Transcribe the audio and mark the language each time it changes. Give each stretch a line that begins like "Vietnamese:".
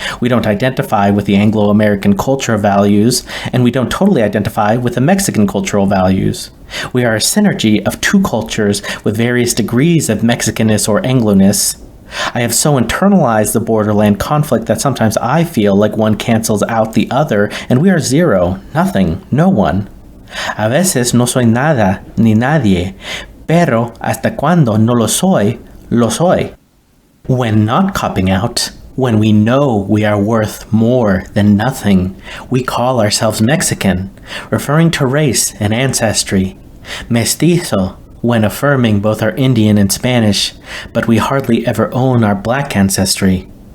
English: We don't identify with the Anglo-American cultural values, and we don't totally identify with the Mexican cultural values. We are a synergy of two cultures with various degrees of Mexicanness or Anglo-ness. I have so internalized the borderland conflict that sometimes I feel like one cancels out the other and we are zero, nothing, no one.
Spanish: A veces no soy nada ni nadie, pero hasta cuando no lo soy, lo soy.
English: When not copping out, when we know we are worth more than nothing, we call ourselves Mexican, referring to race and ancestry. Mestizo, when affirming both our Indian and Spanish, but we hardly ever own our black ancestry.